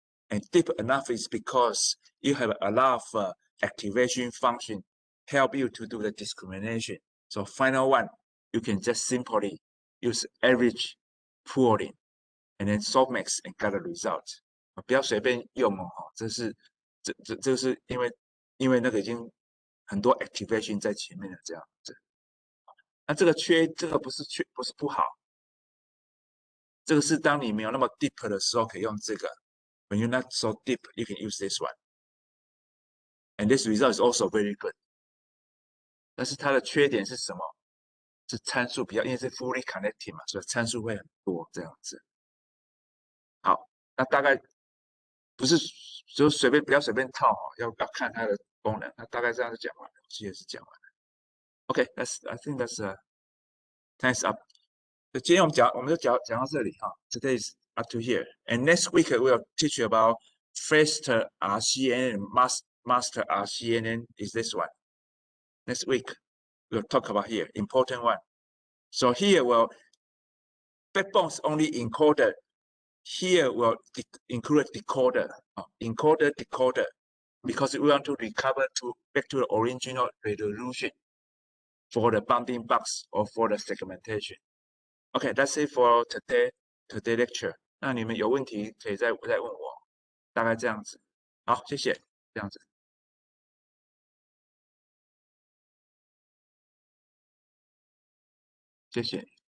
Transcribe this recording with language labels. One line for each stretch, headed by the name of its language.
English: And deep enough is because you have a lot of activation function help you to do the discrimination. So final one, you can just simply use average pooling and then softmax and get a result.
Chinese: 不要随便用哦，这是因为那个已经很多 activation 在前面的这样子。那这个不是不好，这个是当你没有那么 deep 的时候可以用这个。
English: When you're not so deep, you can use this one. And this result is also very good.
Chinese: 但是它的缺点是什么？是参数比较，因为是 fully connected 嘛，所以参数会很多这样子。好，那大概不是就不要随便套哦，要看它的功能。那大概这样子讲完了，我记得是讲完了。
English: I think that's time's up.
Chinese: 今天我们就讲到这里哈。
English: Today is up to here, and next week we'll teach you about first RCNN, master RCNN is this one. Next week we'll talk about here important one. So here backbones only encoder. Here we'll include decoder, decoder, because we want to recover back to the original resolution for the bounding box or for the segmentation. Okay, that's it for today lecture.
Chinese: 那你们有问题可以再问我，大概这样子。好，谢谢，这样子，谢谢。